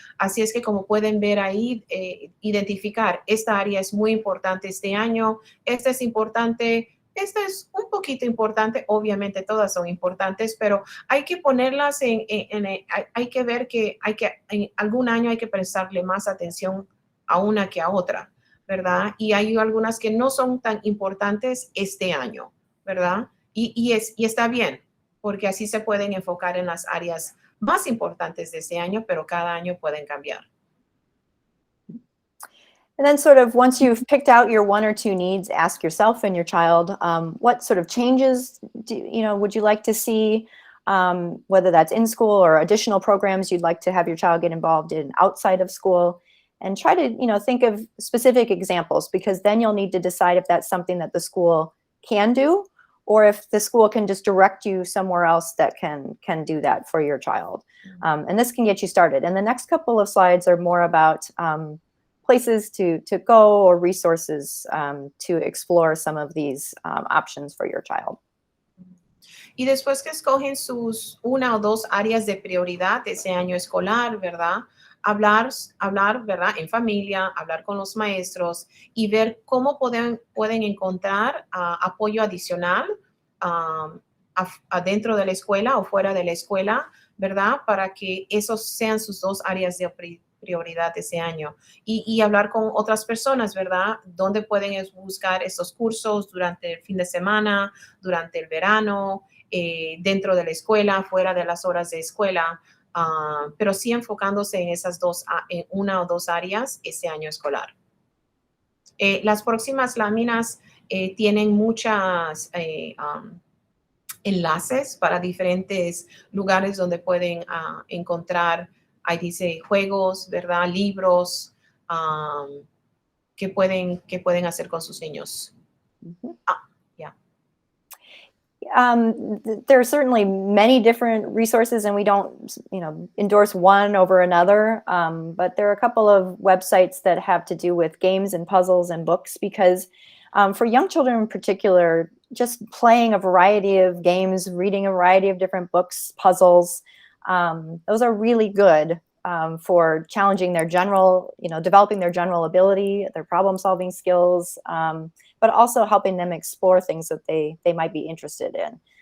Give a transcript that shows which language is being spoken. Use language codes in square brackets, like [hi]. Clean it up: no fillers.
[es] Así es que como pueden ver ahí, identificar, esta área es muy importante este año, esta es importante, esta es un poquito importante, obviamente todas son importantes, pero hay que ponerlas hay que ver que en algún año hay que prestarle más atención a una que a otra, ¿verdad? Y hay algunas que no son tan importantes este año, ¿verdad? Y está bien, porque así se pueden enfocar en las áreas más importantes de este año, pero cada año pueden cambiar. [en] And then sort of once you've picked out your 1 or 2 needs, ask yourself and your child, what sort of changes would you like to see, whether that's in school or additional programs you'd like to have your child get involved in outside of school, and try to, think of specific examples, because then you'll need to decide if that's something that the school can do, or if the school can just direct you somewhere else that can do that for your child. And this can get you started. And the next couple of slides are more about places to go or resources to explore some of these options for your child. [es] Y después que escogen sus 1 o 2 áreas de prioridad ese año escolar, ¿verdad? Hablar, ¿verdad? En familia, hablar con los maestros y ver cómo pueden encontrar apoyo adicional adentro de la escuela o fuera de la escuela, ¿verdad? Para que esos sean sus 2 áreas de prioridad ese año. Y hablar con otras personas, ¿verdad? ¿Dónde pueden buscar estos cursos durante el fin de semana, durante el verano, dentro de la escuela, fuera de las horas de escuela? Pero sí enfocándose en esas en una o dos áreas ese año escolar. Las próximas láminas tienen muchas enlaces para diferentes lugares donde pueden encontrar, ahí dice, juegos, ¿verdad? Libros que pueden hacer con sus niños. Yeah. [en] There are certainly many different resources, and we don't, endorse one over another. But there are a couple of websites that have to do with games and puzzles and books, because for young children in particular, just playing a variety of games, reading a variety of different books, puzzles, those are really good for challenging their developing their general ability, their problem-solving skills, but also helping them explore things that they might be interested in.